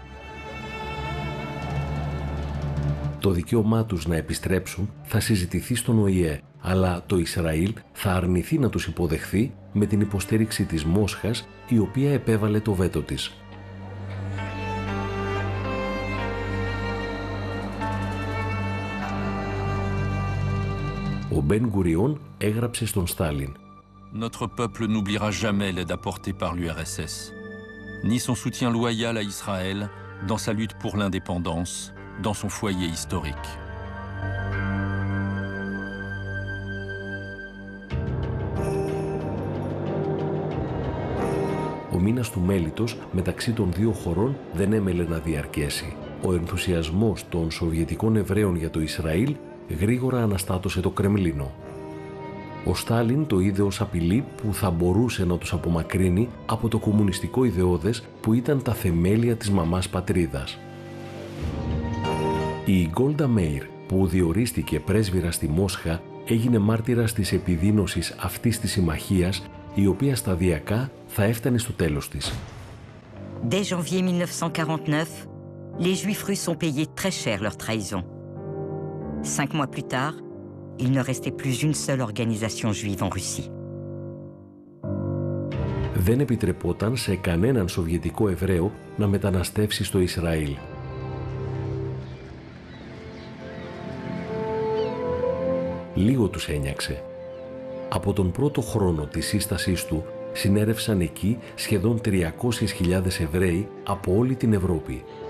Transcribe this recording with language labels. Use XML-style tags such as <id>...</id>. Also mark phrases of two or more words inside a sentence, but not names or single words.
<el>Το δικαίωμά τους να επιστρέψουν θα συζητηθεί στον ΟΗΕ, αλλά το Ισραήλ θα αρνηθεί να τους υποδεχθεί με την υποστήριξη της Μόσχας, η οποία επέβαλε το βέτο της. Ο Μπεν Γκουριόν έγραψε στον Στάλιν:</el> <fr>Notre peuple n'oubliera jamais l'aide apportée par l'URSS, ni son soutien loyal à Israël dans sa lutte pour l'indépendance, dans son foyer historique.</fr> <el>Ο μήνας του μέλιτος μεταξύ των δύο χωρών δεν έμελε να διαρκέσει. Ο ενθουσιασμός των Σοβιετικών Εβραίων για το Ισραήλ γρήγορα αναστάτωσε το Κρεμλίνο. Ο Στάλιν το είδε ως απειλή που θα μπορούσε να τους απομακρύνει από το κομμουνιστικό ιδεώδες που ήταν τα θεμέλια της μαμάς πατρίδας. Η Γκόλντα Μέιρ, που διορίστηκε πρέσβυρα στη Μόσχα, έγινε μάρτυρας της επιδείνωσης αυτής της συμμαχίας, η οποία σταδιακά θα έφτανε στο τέλος της.</el> <fr>Dès janvier 1949, les Juifs russes ont payé très cher leur trahison. 5 mois plus tard, il ne restait plus une seule organisation juive en Russie.</fr> <el>Δεν επιτρεπόταν σε κανέναν Σοβιετικό Εβραίο να μεταναστεύσει στο Ισραήλ. Λίγο τους ένιαξε. Από τον πρώτο χρόνο της σύστασής του συνέρευσαν εκεί σχεδόν 300.000 Εβραίοι από όλη την Ευρώπη.</el>